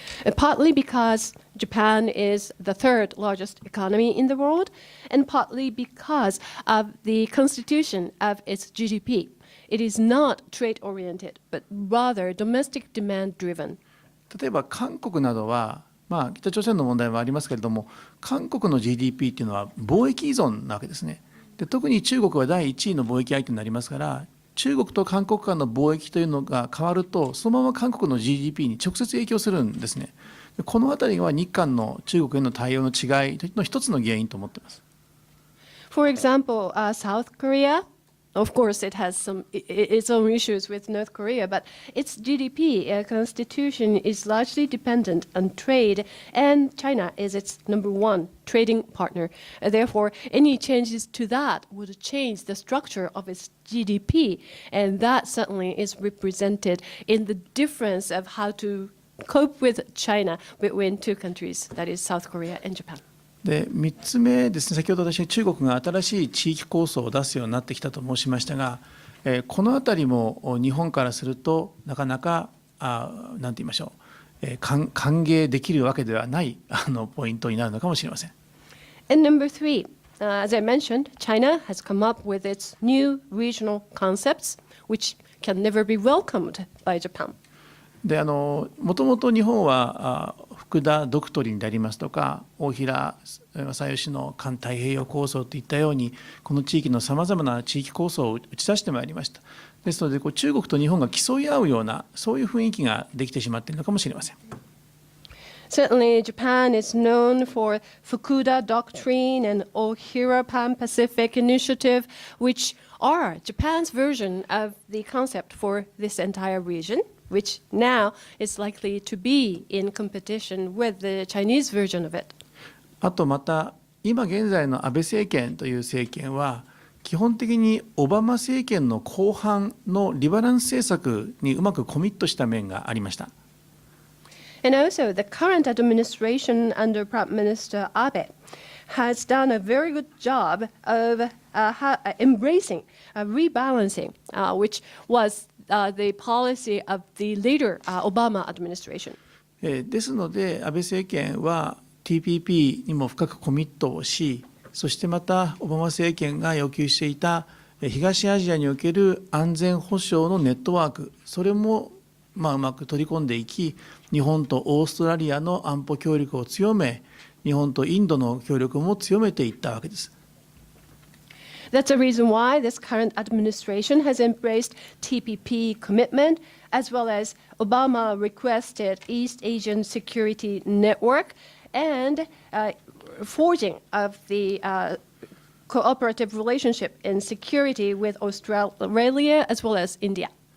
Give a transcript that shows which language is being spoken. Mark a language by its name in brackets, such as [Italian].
[English] Partly because Japan is the third largest economy in the world, and partly because of the constitution of its GDP. It is not trade-oriented, but rather domestic demand-driven. [Japanese] 例えば韓国などは、北朝鮮の問題もありますけれども、韓国の GDP っていうのは貿易依存なわけですね。で特に中国は第1位の貿易相手になりますから、中国と韓国間の貿易というのが変わると、そのまま韓国の GDP に直接影響するんですね。このあたりは日韓の中国への対応の違いの一つの原因と思っています。 [English] For example, South Korea, of course, it has its own issues with North Korea, but its GDP constitution is largely dependent on trade, and China is its number one trading partner. Therefore, any changes to that would change the structure of its GDP, and that certainly is represented in the difference of how to cope with China between two countries, that is South Korea and Japan. [Japanese] で3つ目ですね、先ほど私は中国が新しい地域構想を出すようになってきたと申しましたが、このあたりも日本からするとなかなか何て言いましょう、歓迎できるわけではないポイントになるのかもしれません。 [English] And number three, as I mentioned, China has come up with its new regional concepts, which can never be welcomed by Japan. [Japanese] でもともと日本は福田ドクトリンでありますとか、大平正義の環太平洋構想といったように、この地域のさまざまな地域構想を打ち出してまいりました。ですので中国と日本が競い合うような、そういう雰囲気ができてしまっているのかもしれません。 [English] Certainly, Japan is known for Fukuda Doctrine and Ohira Pan-Pacific Initiative, which are Japan's version of the concept for this entire region, which now is likely to be in competition with the Chinese version of it. [Japanese] あとまた、今現在の安倍政権という政権は、基本的にオバマ政権の後半のリバランス政策にうまくコミットした面がありました。 [English] And also, the current administration under Prime Minister Abe has done a very good job of embracing rebalancing, which was the policy of the later Obama administration. [Japanese] ですので、安倍政権は TPP にも深くコミットをし、そしてまたオバマ政権が要求していた東アジアにおける安全保障のネットワーク、それもうまく取り込んでいき、日本とオーストラリアの安保協力を強め、日本とインドの協力も強めていったわけです。 [English] That's the reason why this current administration has embraced TPP commitment, as well as Obama requested East Asian Security Network and forging of the cooperative relationship in security with Australia as well as India.